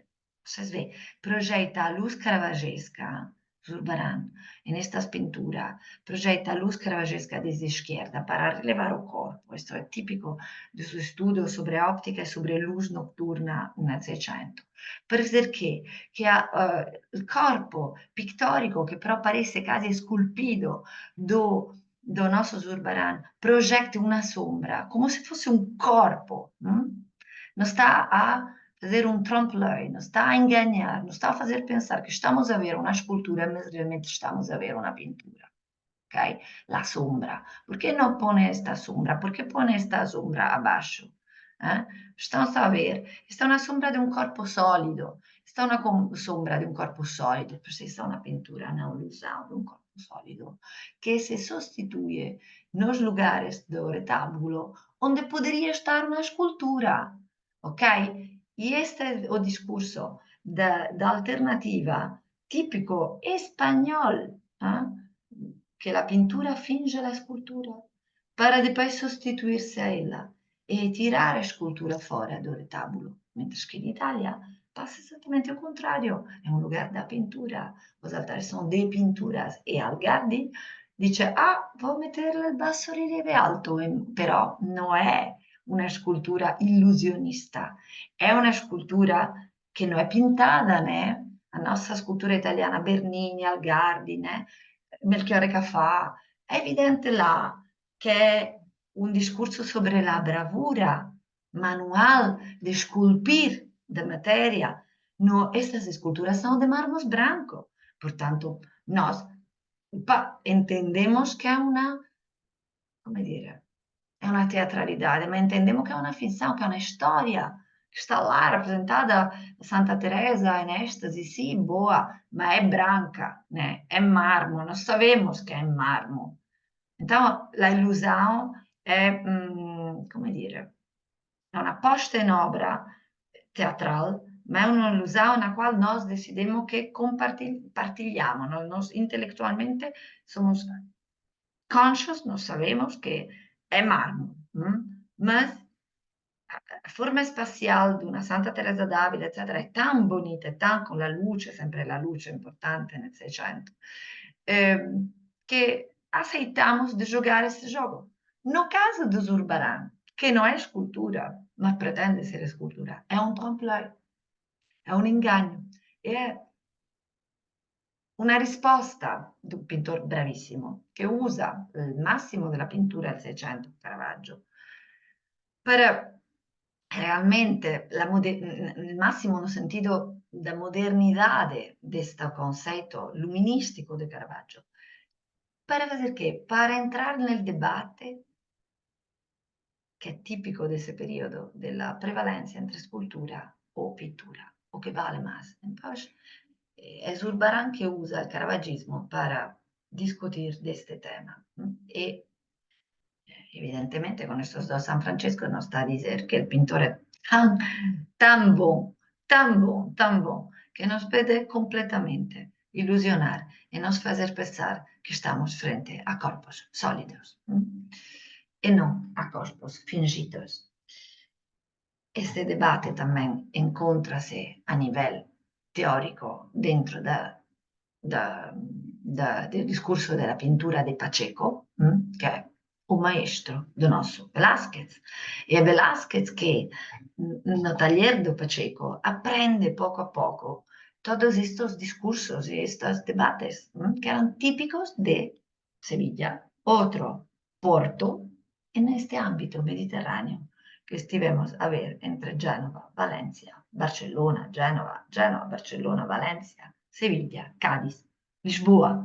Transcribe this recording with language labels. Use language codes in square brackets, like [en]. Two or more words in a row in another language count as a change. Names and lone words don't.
[pt] Vocês veem, projeta a luz caravagesca, Zurbarán, nestas pinturas, projeta a luz caravagesca desde a esquerda para relevar o corpo. Isto é típico do seu estudo sobre a óptica e sobre a luz nocturna no Seicento. Per dizer que há [it] il corpo pittorico che però [pt] parece quasi sculpido do nosso Zurbarán projeta uma sombra, como se fosse um corpo. Não está a fazer um trompe-l'œil, não está a enganar, não está a fazer pensar que estamos a ver uma escultura, mas realmente estamos a ver uma pintura. [es] Ok? La sombra. [pt] Por que não põe esta sombra? Por que põe esta sombra abaixo? Estão a ver? Esta é uma sombra de um corpo sólido. [es] está una sombra de un corpo sólido, pues está una pintura, una ilusión de un corpo sólido, que se sustituye [pt] nos lugares do retábulo onde poderia estar uma escultura, [es] ok? [pt] E este é o discurso da alternativa típico espanhol, que a pintura finge a escultura para depois sostituir-se a ela e tirar a escultura fora do retábulo, mentre que in Italia passa exatamente o contrário, [it] è un [pt] lugar da pintura, os altares são de pinturas e [it] Algardi dice, [pt] vou meter [it] il basso rilievo alto, però non è una scultura illusionista, è una scultura che non è pintata, né? La nostra scultura italiana, Bernini, Algardi, né? Melchiorre Cafà, è evidente là che è un discorso [es] sobre la bravura manual de esculpir de materia. No, estas esculturas son de mármol blanco. Por tanto, [pt] nós entendemos que [it] è una, come dire, è una teatralidade, ma entendiamo che è una ficção, che è una storia, che sta là rappresentata Santa Teresa in estasi, sì, boa, ma è branca, né? È marmo, [pt] nós sabemos que é marmo. Então, la ilusão è, [it] come dire, è una posta in [pt] obra teatral, [it] ma è un'illusione [pt] na qual nós decidimos que compartilhamos, nós intelectualmente somos conscious, nós sabemos que è marmo, mas a forma espacial [it] di una Santa Teresa d'Avila, eccetera, è tan bonita, è tan con la luce, sempre la luce importante nel Seicento, che [pt] aceitamos de jogar esse jogo. No caso do [it] Zurbarán, che non è scultura, ma pretende essere scultura, è un trompe-l'œil, è un inganno, è una risposta di un pittore bravissimo che usa il massimo della pittura del Seicento, Caravaggio, per realmente il massimo [pt] no sentido da modernidade deste conceito luminístico de [it] Caravaggio, [pt] para fazer quê? Para entrar [it] nel debate che è tipico di questo periodo, della prevalenza entre scultura o pittura, o che vale más. [es] Entonces, es Zurbarán [it] che usa il caravaggismo [es] para discutir de este tema. E evidentemente con estos dos San Francesco nos está a decir que el pintor es tan bon, tan bon, tan bon, que nos puede completamente ilusionar y nos hacer pensar que estamos frente a corpos sólidos e non a corpos fingidos. Este debate también encontrase a nivel teórico dentro del discorso [it] della pintura di Pacheco, che è un maestro del nostro [es] Velázquez. E Velázquez che no taller de Pacheco aprende poco a poco todos estos discursos y estos debates que eran típicos de Sevilla, otro Porto, en este ámbito mediterráneo [pt] que estivemos a ver [es] entre Génova, Valencia, Barcelona, Génova, Génova, Barcelona, Valencia, Sevilla, Cádiz, Lisboa.